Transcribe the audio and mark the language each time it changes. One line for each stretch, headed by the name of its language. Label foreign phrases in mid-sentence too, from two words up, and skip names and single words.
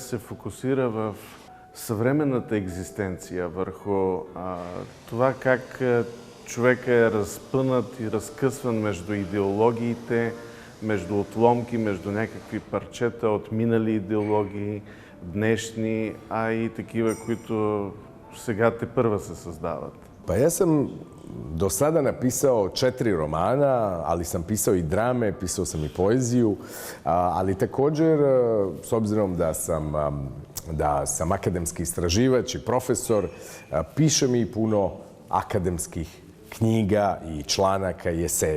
Bulgarian: се фокусира в съвременната екзистенция, върху това как човек е разпънат и разкъсван между идеологиите, между отломки, между някакви парчета от минали идеологии, днешни, а и такива, които сега тепърва се създават.
Croatian: Pa ja sam do sada napisao 4 romana, ali sam pisao i drame, pisao sam i poeziju, ali također, s obzirom da sam akademski istraživač i profesor, pišem i puno akademskih knjiga i članaka i eseja.